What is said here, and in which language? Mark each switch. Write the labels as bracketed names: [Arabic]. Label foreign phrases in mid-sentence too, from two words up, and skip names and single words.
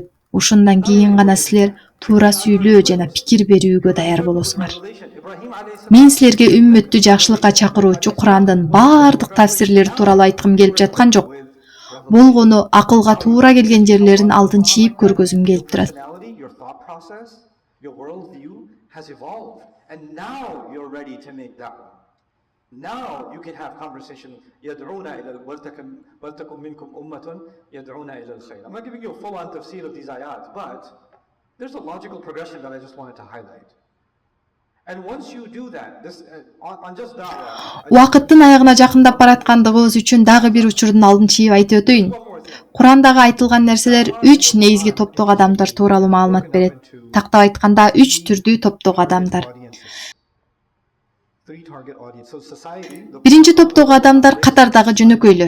[Kyrgyz] Ушундан кийин гана силер туура сүйлөө жана пикир берүүгө даяр болосуңар. Мен силерге үммөттү жакшылыкка чакыруучу Курандын баардык тафсирлери тууралуу айткым келип жаткан жок. Болгону акылга туура келген жерлерин алдын чийип көргөзүм келип турат. [English] Now you can have conversation. [Arabic] يدعون إلى ولتكن منكم أمة يدعون إلى الخير. [English] I'm not giving you a full-on tafsir of these ayat, but there's a logical progression that I just wanted to highlight. And once you do that, this on just da'wah. [Kyrgyz] Убакыттын аягына жакындап бараткандыгыбыз үчүн дагы бир учурдун алдын чийип айтып өтөйүн. Курандагы айтылган нерселер 3 негизги топтогу адамдар тууралуу маалымат берет. Тактап айтканда 3 түрдүү топтогу адамдар. Биринчи топтогу адамдар катардагы жөнөкөйлөр.